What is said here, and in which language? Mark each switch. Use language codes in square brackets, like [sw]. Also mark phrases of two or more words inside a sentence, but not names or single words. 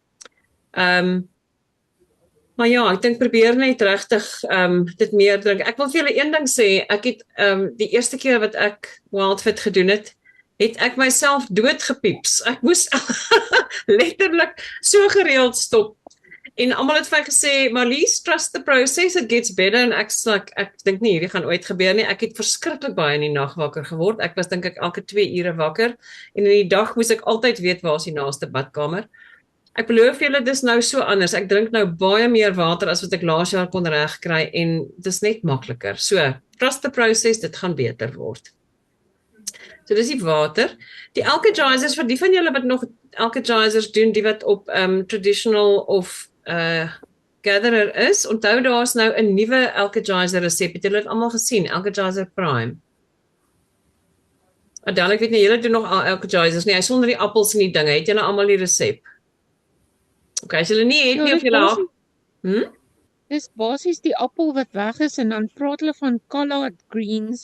[af] Maar ja, ek dink probeer net regtig dit meer drink. Ek wil vir julle een ding sê, ek het die eerste keer wat ek Wildfit gedoen het ek myself doodgepieps. Ek moes letterlik so gereeld stop. En almal het vir my gesê, Marlies, [en] trust the process, it gets better. [af] En ek dink nie hierdie gaan ooit gebeur nie. Ek het verskriklik baie in die nag wakker geword. Ek was dink ek elke 2 ure wakker. En in die dag moes ek altyd weet waar is die naaste badkamer. Ek beloof julle, dis nou so anders. Ek drink nou baie meer water as wat ek laas jaar kon regkry en dis net makliker. [en] So, trust the process, [af] dit gaan beter word. So dis die water. Die alkagizers, vir die van julle wat nog alkagizers doen, die wat op traditional of gatherer is, onthou daar's nou 'n nuwe alkagizer resep. Het julle dit almal gesien? Alkagizer Prime. Adel, ek weet nie, julle doen nog alkagizers nie. Hy sonder die appels en die dinge. Het julle almal die resep? Okay, as julle nie het nie of julle Dis basies die appel wat weg is en dan praat hulle van [en] collard greens.